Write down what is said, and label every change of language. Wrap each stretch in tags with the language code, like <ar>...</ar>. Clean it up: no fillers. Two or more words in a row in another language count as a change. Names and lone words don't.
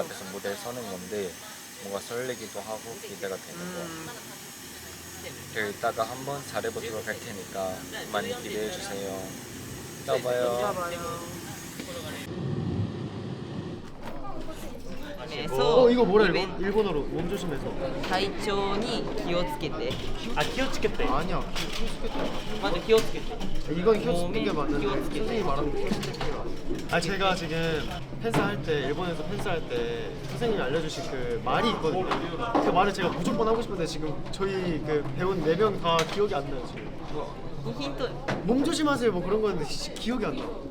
<ko>앞에서 무대에 서는 건데 뭔가 설레기도 하고 기대가 되는 거예요. 그리고 이따가 한번 잘해보도록 할 테니까 많이 기대해주세요. 이따 봐요. 이거 뭐라 이거? 일본어로 몸 조심해서.</ko> <ja>体調に気をつけてあ 気をつけて.</ja> <ko>아니야.</ko> <ja>맞아 気をつけて</ja> <ko>이건 키오스케가 맞는데 키오스케. 선생님이 말하는 키오스케가. 아 제가 지금 펜스 할 때 일본에서 펜스 할 때 선생님이 알려주신 그 말이 있거든요. 그 말을 제가 무조건 하고 싶은데 지금 저희 그 배운 4명 다 기억이 안 나요 지금. ヒント 몸 조심하세요 뭐 그런 거였는데 기억이 안 나.</ko>